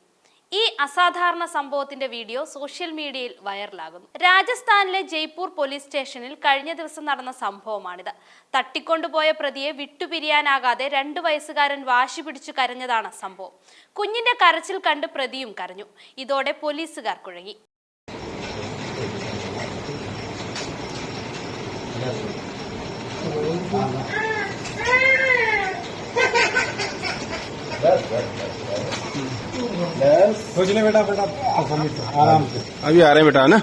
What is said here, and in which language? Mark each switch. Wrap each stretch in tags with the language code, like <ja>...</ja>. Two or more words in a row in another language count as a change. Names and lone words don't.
<ml>ഈ അസാധാരണ സംഭവത്തിന്റെ വീഡിയോ സോഷ്യൽ മീഡിയയിൽ വൈറലാകുന്നു. രാജസ്ഥാനിലെ ജയ്പൂർ പോലീസ് സ്റ്റേഷനിൽ കഴിഞ്ഞ ദിവസം നടന്ന സംഭവമാണിത്. തട്ടിക്കൊണ്ടുപോയ പ്രതിയെ വിട്ടുപിരിയാനാകാതെ 2 വയസ്സുകാരൻ വാശി പിടിച്ചു കരഞ്ഞതാണ് സംഭവം. കുഞ്ഞിന്റെ കരച്ചിൽ കണ്ട് പ്രതിയും കരഞ്ഞു. ഇതോടെ പോലീസുകാർ കുഴങ്ങി.</ml> <hi>कुछ नहीं बेटा बेटा आराम से अभी आ रहे हैं बेटा है ना</hi>